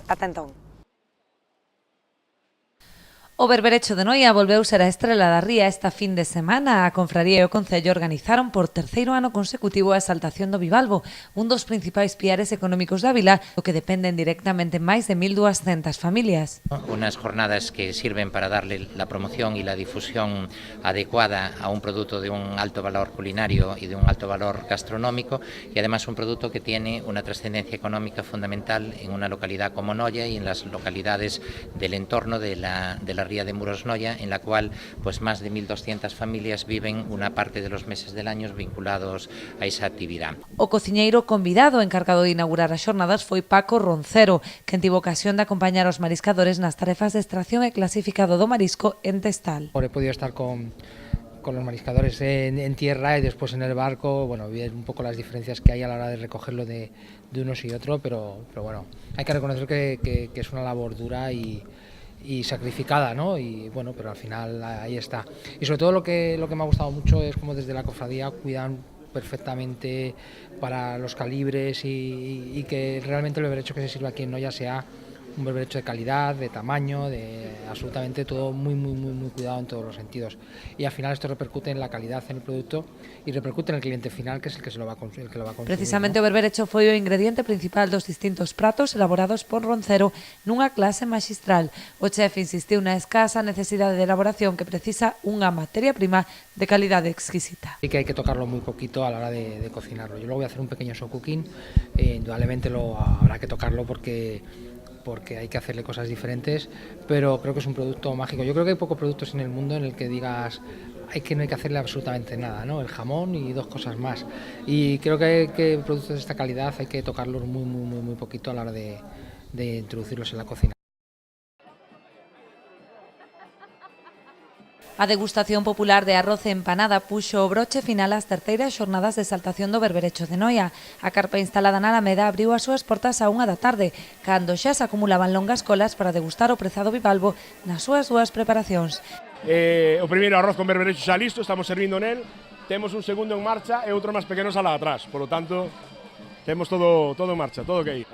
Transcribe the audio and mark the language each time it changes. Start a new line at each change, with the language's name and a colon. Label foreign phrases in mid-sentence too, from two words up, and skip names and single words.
Galician: Ata entón. O berberecho de Noia volveu ser a estrela da ría esta fin de semana. A Confraría e o Concello organizaron por terceiro ano consecutivo a exaltación do bivalvo, un dos principais piares económicos da vila, do que dependen directamente máis de 1.200 familias.
Spanish: Unas jornadas que sirven para darle la promoción y la difusión adecuada a un producto de un alto valor culinario y de un alto valor gastronómico, y además un producto que tiene una trascendencia económica fundamental en una localidad como Noia y en las localidades del entorno de la ría de Muros Noia, en la cual pues más de 1.200 familias viven una parte de los meses del año vinculados a esa actividad.
Galician: O cociñeiro convidado encargado de inaugurar as xornadas foi Paco Roncero, quen tivo ocasión de acompañar os mariscadores nas tarefas de extracción e clasificado do marisco en Testal.
Spanish: He podido estar con los mariscadores en tierra y después en el barco, bueno, ver un poco las diferencias que hay a la hora de recogerlo de unos y otro, pero bueno, hay que reconocer que es una labor dura y sacrificada, ¿no? Y bueno, pero al final ahí está. Y sobre todo lo que me ha gustado mucho es como desde la cofradía cuidan perfectamente para los calibres y que realmente el berberecho que se sirve aquí en Noia sea un berberecho de calidad, de tamaño, de absolutamente todo muy cuidado en todos los sentidos. Y al final esto repercute en la calidad en el producto y repercute en el cliente final, que es el que lo va a consumir. Precisamente, ¿no?
Galician: O berberecho foi o ingrediente principal dos distintos pratos elaborados por Roncero nunha clase maxistral. O chef insistiu na escasa necesidade de elaboración que precisa unha materia prima de calidade exquisita.
Spanish: Sí que hay que tocarlo muy poquito a la hora de cocinarlo. Yo luego voy a hacer un pequeño
English: show cooking,
Spanish: indudablemente habrá que tocarlo porque hay que hacerle cosas diferentes, pero creo que es un producto mágico. Yo creo que hay pocos productos en el mundo en el que digas no hay que hacerle absolutamente nada, ¿no? El jamón y dos cosas más. Y creo que productos de esta calidad hay que tocarlos muy poquito a la hora de introducirlos en la cocina.
Galician: A degustación popular de arroz e empanada puxo o broche final ás terceiras xornadas de exaltación do Berberecho de Noia. A carpa instalada na Alameda abriu as súas portas á 1 da tarde, cando xa se acumulaban longas colas para degustar o prezado bivalvo nas súas dúas preparacións. O primeiro arroz con berberecho xa listo, estamos servindo nel, temos un segundo en marcha e outro máis pequeno sala atrás,
Spanish: por lo tanto
Galician: temos todo en marcha, todo ok.